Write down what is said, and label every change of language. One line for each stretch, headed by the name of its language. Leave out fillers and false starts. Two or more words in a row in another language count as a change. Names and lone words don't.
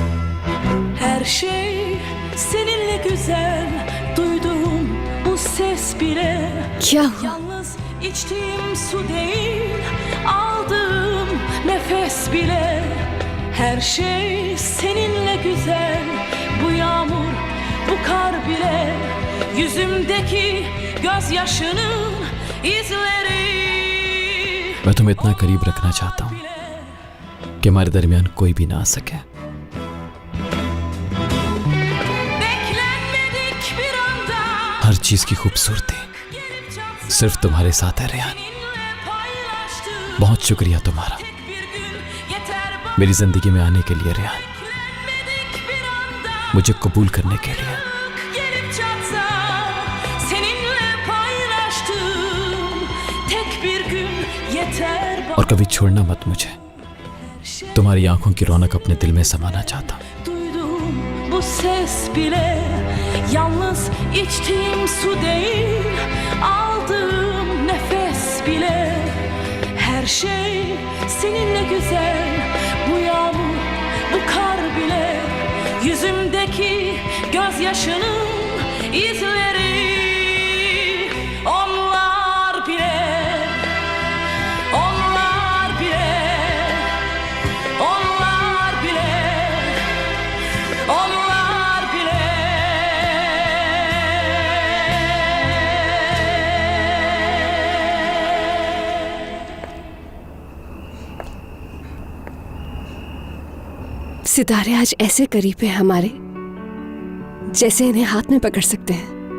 Turkish: Her şey seninle güzel, duyduğum bu ses bile
Hindi: क्या हुआ?
Turkish: Yalnız içtiğim su değil, aldığım nefes bile. Her şey seninle güzel, bu yağmur, bu kar bile. Yüzümdeki gözyaşının izleri.
Hindi: मैं तुम्हें इतना करीब रखना चाहता हूँ कि हमारे दरमियान कोई भी ना आ सके.
Turkish: Beklenmedik bir anda
Hindi: हर चीज की खूबसूरती
Turkish: gelip çatsın.
Hindi: सिर्फ तुम्हारे साथ है रेहान.
Turkish: Seninle paylaştığım
Hindi: बहुत शुक्रिया तुम्हारा
Turkish: tek bir gün yeter bana.
Hindi: मेरी जिंदगी में आने के लिए रेहान,
Turkish: Beklenmedik bir anda
Hindi: मुझे कबूल करने के लिए.
Turkish: gelip çatsa, seninle paylaştığım tek bir gün yeter bana.
Hindi: और कभी छोड़ना मत मुझे. तुम्हारी आंखों की रौनक अपने दिल में समाना चाहता हूँ.
Turkish: Duydum bu ses bile, yalnız içtiğim su değil, aldığım nefes bile. Her şey seninle güzel, bu yağmur, bu kar bile. Yüzümdeki gözyaşının izleri. Onlar bile, onlar bile, onlar bile, onlar bile.
Hindi: सितारे आज ऐसे करीब हैं हमारे, जैसे इन्हें हाथ में पकड़ सकते हैं.